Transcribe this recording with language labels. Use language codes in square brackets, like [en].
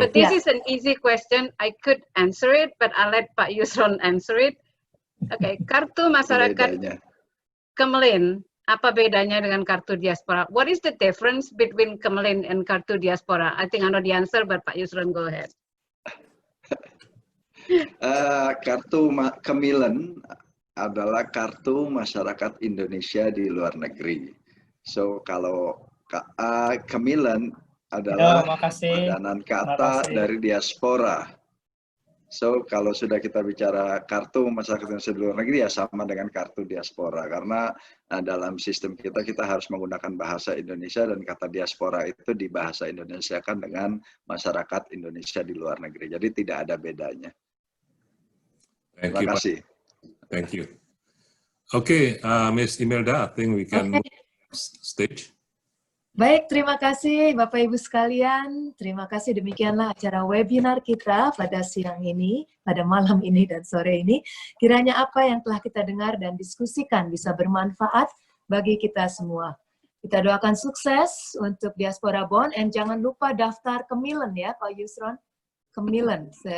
[en] But this is an easy question. I could answer it, but I'll let Pak Yusron answer it. [id] Okay, kartu masyarakat Kemelin, apa bedanya dengan kartu diaspora? [en] What is the difference between Kemelin and kartu diaspora? I think I know the answer, but Pak Yusron, go ahead. [id] Kartu Kemilen adalah kartu masyarakat Indonesia di luar negeri. So kalau Kemilen adalah padanan kata dari diaspora. So kalau sudah kita bicara kartu masyarakat Indonesia di luar negeri ya sama dengan kartu diaspora karena dalam sistem kita harus menggunakan bahasa Indonesia dan kata diaspora itu dibahasa Indonesiakan dengan masyarakat Indonesia di luar negeri. Jadi tidak ada bedanya. Terima kasih. [en] Thank you. Okay, Miss Imelda, I think we can move stage. [id] Baik, terima kasih Bapak Ibu sekalian. Terima kasih, demikianlah acara webinar kita pada siang ini, pada malam ini dan sore ini. Kiranya apa yang telah kita dengar dan diskusikan bisa bermanfaat bagi kita semua. Kita doakan sukses untuk Diaspora Bond, and jangan lupa daftar Kemilen ya Pak Yusron. Kemilen.